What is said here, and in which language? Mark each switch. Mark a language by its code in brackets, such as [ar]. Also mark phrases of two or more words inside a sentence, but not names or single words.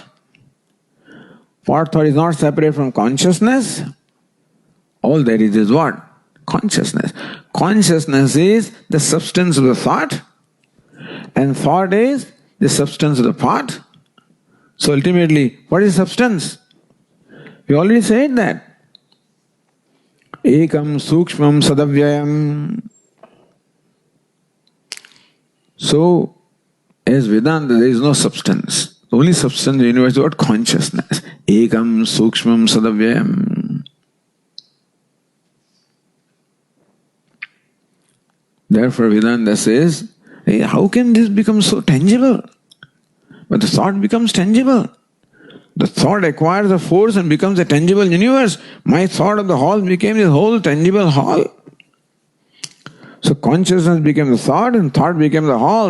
[en] Part thought is not separate from consciousness. All there is what? Consciousness. Consciousness is the substance of the thought, and thought is the substance of the thought. So ultimately, what is substance? We already said that. [sa] Ekam sukshmam sadavyayam. [en] So, as Vedanta, there is no substance. The only substance in the universe is what? Consciousness. [sa] Ekam sukshmam sadavyayam. [en] Therefore, Vedanta says, hey, how can this become so tangible? But the thought becomes tangible. The thought acquires a force and becomes a tangible universe. My thought of the hall became the whole tangible hall. So consciousness became the thought and thought became the hall.